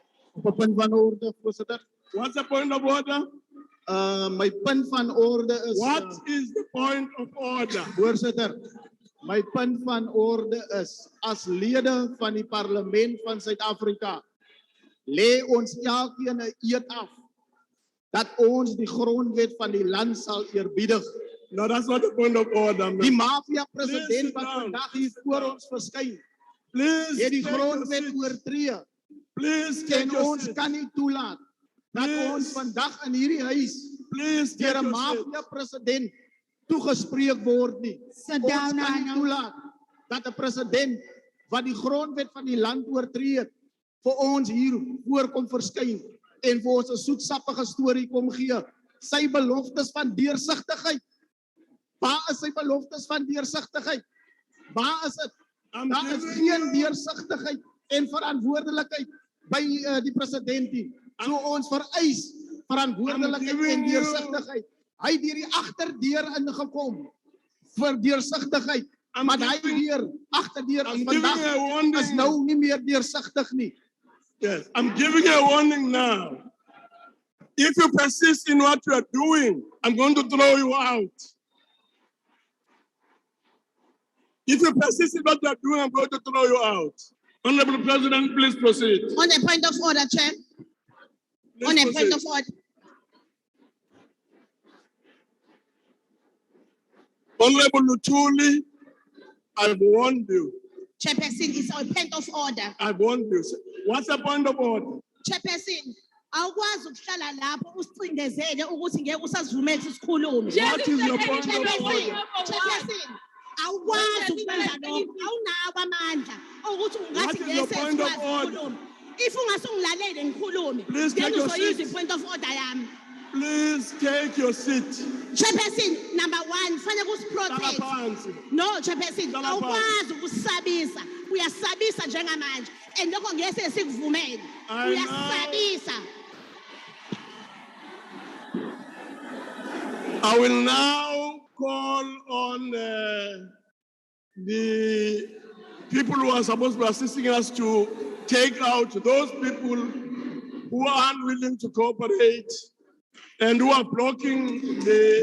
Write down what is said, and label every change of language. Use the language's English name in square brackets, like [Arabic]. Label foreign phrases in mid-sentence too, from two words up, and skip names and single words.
[Afrikaans] Op 'n punt van orde, voorsitter. [English] What's the point of order? [Afrikaans] My punt van orde is [English] What is the point of order? [Afrikaans] voorsitter. My punt van orde is as lede van die parlement van Suid-Afrika lê ons elkeen 'n eed af dat ons die grondwet van die land sal eerbiedig. [English] No, that's not the point of order. [Afrikaans] Die [English] Man. [Afrikaans] mafia [English] Please [Afrikaans] president [English] sit [Afrikaans] wat [English] down. [Afrikaans] vandag hier voor ons verskyn, [English] Please [Afrikaans] het die [English] take your [Afrikaans] grondwet [English] seat. [Afrikaans] oortree [English] Please take [Afrikaans] en [English] your [Afrikaans] ons [English] seat. [Afrikaans] kan nie toelaat dat [English] Please. [Afrikaans] ons vandag in hierdie huis [English] Please [Afrikaans] deur [English] take [Afrikaans] 'n [English] your seat. [Afrikaans] mafia president toegespreek word nie. [English] Sit [Afrikaans] Ons [English] down, [Afrikaans] kan nie [English] Arnold. [Afrikaans] toelaat dat 'n president wat die grondwet van die land oortree het, vir ons hier voorkom verskyn en vir ons 'n soetsappige storie kom gee. Sy beloftes van deursigtigheid. Waar is sy beloftes van deursigtigheid? Waar is dit? Daar is geen deursigtigheid en verantwoordelikheid by die president nie. So ons vereis verantwoordelikheid en deursigtigheid. Hy het deur die agterdeur ingekom vir deursigtigheid. Maar hy deur agterdeur [English] I'm [Afrikaans] is [English] giving [Afrikaans] vandag [English] a warning. [Afrikaans] is nou nie meer deursigtig nie. [English] Yes, I'm giving a warning now. If you persist in what you are doing, I'm going to throw you out. If you persist in what you are doing, I'm going to throw you out. Honorable President, please proceed. On a point of order, Chair. Please On a proceed. point of order. Honorable Lutuli, I've warned you. Chairperson, it's a point of order. I've warned you. What's the point of order? Chairperson, [Zulu] awukwazi ukuhlala lapho usicindezele ukuthi ngeke usasivumele isikhulume. [English] What is your point of Chairperson, order? Chairperson, [Zulu] awukwazi ukwenza lokho. Awunawo amandla ukuthi [English] What [Zulu] ungathi [English] is your [Zulu] ngeke [English] point of [Zulu] sikwazi [English] order? [Zulu] ukukhuluma. If ungasungilaleli ngikhulume, [English] Please then take your [Zulu] uzoyizwa [English] seat. [Zulu] i- [English] point of order [Zulu] yami. [English] Please take your seat. Chairperson, number one, [Zulu] fanele Hlala kusiprotect. phansi. [English] No, Chairperson, [Zulu] Hlala phansi. awukwazi ukusabisa. Uyasabisa njengamanje. And lokho ngeke sikuvumele. [English] I know. [Zulu] Uyasabisa. [English] I will now call on the people who are supposed to be assisting us to take out those people who are unwilling to cooperate and who are blocking the